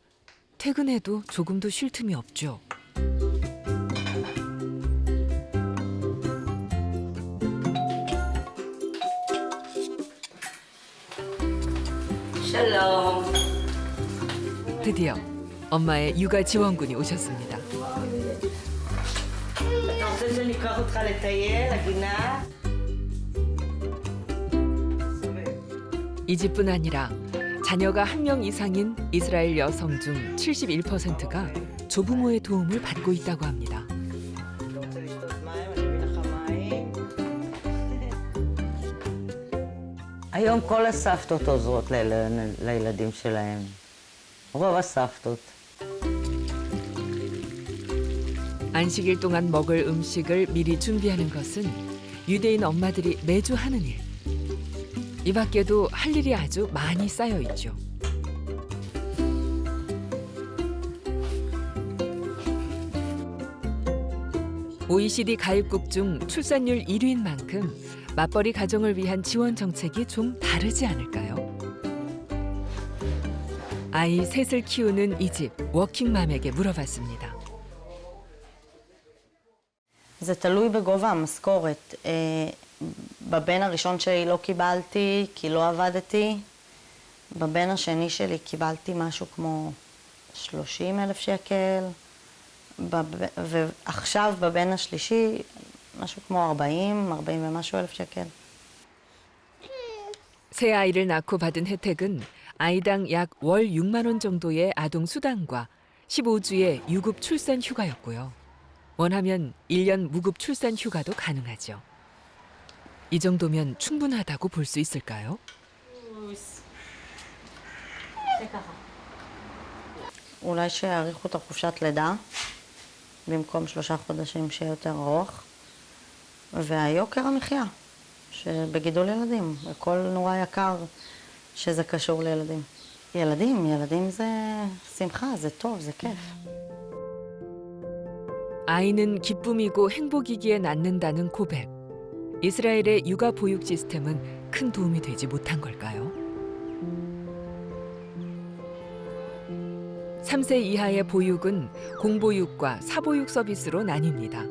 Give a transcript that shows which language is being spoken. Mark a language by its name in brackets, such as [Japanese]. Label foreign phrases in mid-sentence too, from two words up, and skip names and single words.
[Korean] 퇴근해도 조금도 쉴 틈이 없죠. 샬롬. 드디어 엄마의 육아 지원군이 오셨습니다. [Hebrew] אתה רוצה שניקח אותך לטייל, לגינה? [Korean] 이 집뿐 아니라 자녀가 1명 이상인 이스라엘 여성 중 71%가 조부모의 도움을 받고 있다고 합니다. [Hebrew] אתה רוצה לשתות מים? אני אביא לך מים. היום כל הסבתות עוזרות לילדים שלהם. רוב הסבתות. [Korean] 안식일 동안 먹을 음식을 미리 준비하는 것은 유대인 엄마들이 매주 하는 일. 이 밖에도 할 일이 아주 많이 쌓여 있죠. OECD 가입국 중 출산율 1위인 만큼 맞벌이 가정을 위한 지원 정책이 좀 다르지 않을까요? 아이 셋을 키우는 이 집 워킹맘에게 물어봤습니다. [Hebrew] זה תלוי בגובה המשכורת. בבן הראשון שלי לא קיבלתי כי לא עבדתי. בבן השני שלי קיבלתי משהו כמו 30,000 שקל. ועכשיו בבן השלישי משהו כמו 40 ומשהו אלף שקל. [Korean] 새 아이를 낳고 받은 혜택은 아이당 약 월 6만 원 정도의 아동 수당과 15주의 유급 출산 휴가였고요. 원하면 1년 무급 출산 휴가도 가능하죠. 이 정도면 충분하다고 볼 수 있을까요? [Hebrew] אולי שיאריכו את החופשת לידה, במקום 3 חודשים שיהיה יותר ארוך. והיוקר המחיה, שבגידול ילדים, הכל נורא יקר שזה קשור לילדים. ילדים זה שמחה, זה טוב, זה כיף. [Korean] 아이는 기쁨이고 행복이기에 낳는다는 고백. 이스라엘의 육아 보육 시스템은 큰 도움이 되지 못한 걸까요? 3세 이하의 보육은 공보육과 사보육 서비스로 나뉩니다.